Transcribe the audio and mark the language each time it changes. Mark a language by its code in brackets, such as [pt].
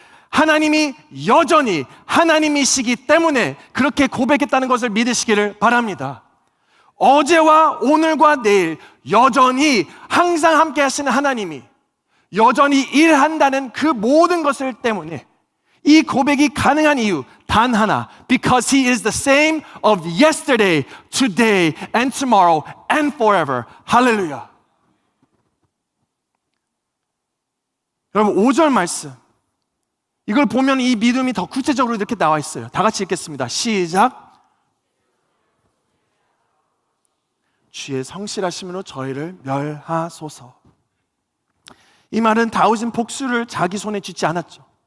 [ko] 하나님이 여전히 하나님이시기 때문에 그렇게 고백했다는 것을 믿으시기를 바랍니다. 어제와 오늘과 내일 여전히 항상 함께 하시는 하나님이 여전히 일한다는 그 모든 것을 때문에 이 고백이 가능한 이유 단 하나. [en] Because He is the same of yesterday, today, and tomorrow, and forever. [ko] 할렐루야. 여러분 5절 말씀, 이걸 보면 이 믿음이 더 구체적으로 이렇게 나와 있어요. 다 같이 읽겠습니다. 시작. 주의 성실하심으로 저희를 멸하소서. 이 말은 다윗은 복수를 자기 손에 쥐지 않았죠.